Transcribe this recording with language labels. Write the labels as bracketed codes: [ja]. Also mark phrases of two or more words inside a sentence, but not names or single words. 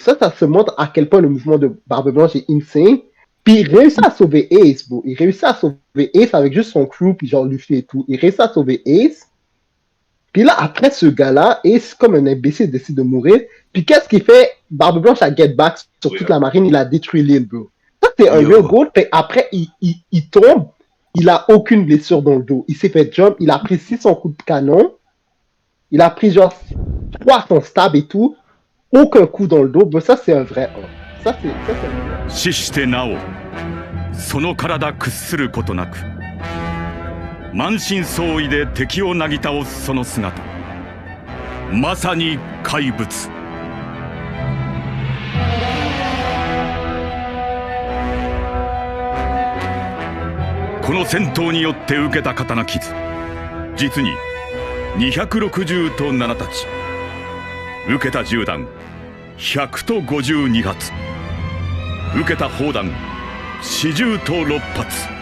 [fr] Ça se montre à quel point le mouvement de Barbe Blanche est insane. Puis il réussit à sauver Ace, bro. Il réussit à sauver Ace avec juste son crew, puis genre Luffy et tout. Il réussit à sauver Ace. Puis là, après ce gars-là, Ace, comme un imbécile, décide de mourir. Puis qu'est-ce qu'il fait? Barbe Blanche a [en] get back [fr] sur toute la marine, il a détruit l'île, bro. Ça, c'est un [en] real goal. [fr] Puis après, il tombe, il a aucune blessure dans le dos. Il s'est fait jump, il a pris 600 coups de canon. Il a pris genre 300 stabs et tout. Aucun coup dans le dos. Bro, ça, c'est un vrai homme. Ça, c'est un vrai homme. [ja] 死してなおその体屈することなく満身創痍で敵をなぎ倒すその姿まさに怪物この戦闘によって受けた刀傷実に260と7たち受けた銃弾100と52発受けた砲弾40と6発